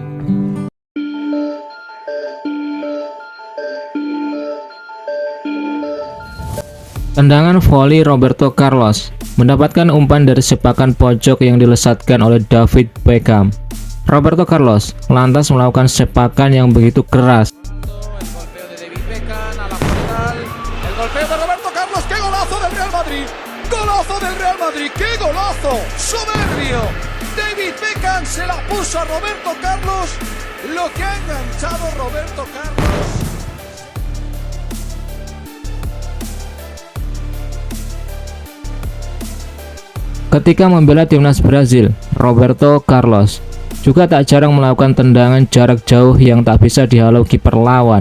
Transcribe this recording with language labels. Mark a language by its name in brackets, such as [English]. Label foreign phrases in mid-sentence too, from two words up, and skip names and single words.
[Indonesian] Tendangan voli Roberto Carlos mendapatkan umpan dari sepakan pojok yang dilesatkan oleh David Beckham. Roberto Carlos lantas melakukan sepakan yang begitu keras. [Spanish] David Beckham se la puso a Roberto Carlos, lo que ha enganchado Roberto Carlos. [Indonesian] Ketika membela timnas Brazil, Roberto Carlos juga tak jarang melakukan tendangan jarak jauh yang tak bisa dihalau kiper lawan.